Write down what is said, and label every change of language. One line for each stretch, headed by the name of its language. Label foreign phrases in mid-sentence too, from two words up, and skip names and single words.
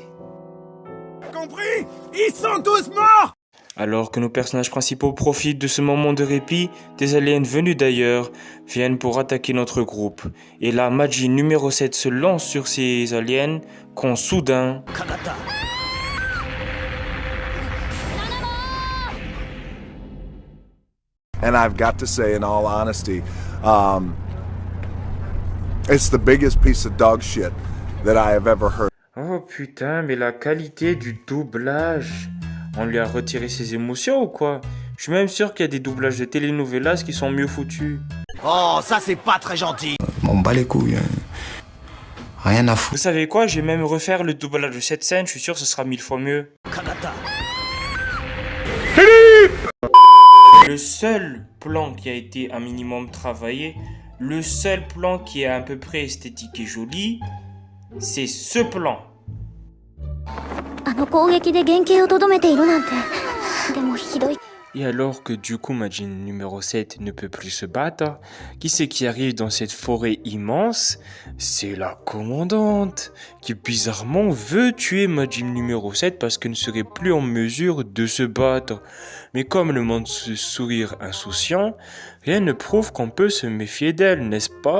French: Compris? Ils sont tous morts! Alors que nos personnages principaux profitent de ce moment de répit, des aliens venus d'ailleurs viennent pour attaquer notre groupe. Et là, Majin numéro 7 se lance sur ces aliens quand soudain... Kanata.
English: And I've got to say, in all honesty, it's the biggest piece of dog shit that I have ever heard.
French: Oh putain, mais la qualité du doublage... On lui a retiré ses émotions ou quoi? Je suis même sûr qu'il y a des doublages de telenovelas qui sont mieux foutus. Oh, ça c'est pas très gentil. On bat les couilles, hein. Rien à foutre. Vous savez quoi? Je vais même refaire le doublage de cette scène, je suis sûr que ce sera 1000 fois mieux. Kanata. Le seul plan qui a été un minimum travaillé, le seul plan qui est à peu près esthétique et joli, c'est ce plan.
Japanese: あの攻撃で原型をとどめているなんて。でもひどい。
French: Et alors que du coup Majin numéro 7 ne peut plus se battre, qui c'est qui arrive dans cette forêt immense? C'est la commandante, qui bizarrement veut tuer Majin numéro 7 parce qu'elle ne serait plus en mesure de se battre. Mais comme le montre ce sourire insouciant, rien ne prouve qu'on peut se méfier d'elle, n'est-ce pas?